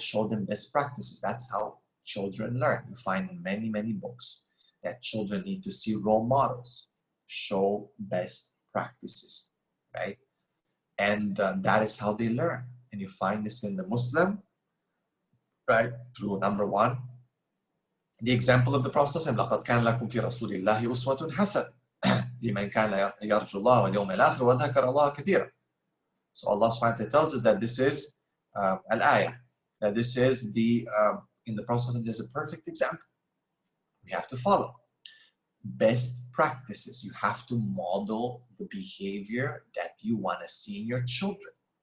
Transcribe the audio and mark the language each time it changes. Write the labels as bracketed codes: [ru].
[en] Show them best practices. That's how children learn. You find in many, many books that children need to see role models, show best practices, right? And that is how they learn. And you find this in the Muslim, right? Through number one, the example of the Prophet [ar] لَقَدْ كَانَ لَكُمْ فِي رَسُولِ اللَّهِ أُسْوَةٌ حَسَنَةٌ لِمَنْ كَانَ يَرْجُو اللَّهَ وَالْيَوْمَ الْآخِرَ وَذَكَرَ اللَّهَ كَثِيرًا. [en] So Allah subhanahu wa ta'ala tells us that this is al-ayah, that this is in the Prophet there's a perfect example. We have to follow best practices. You have to model the behavior that you want to see in your children.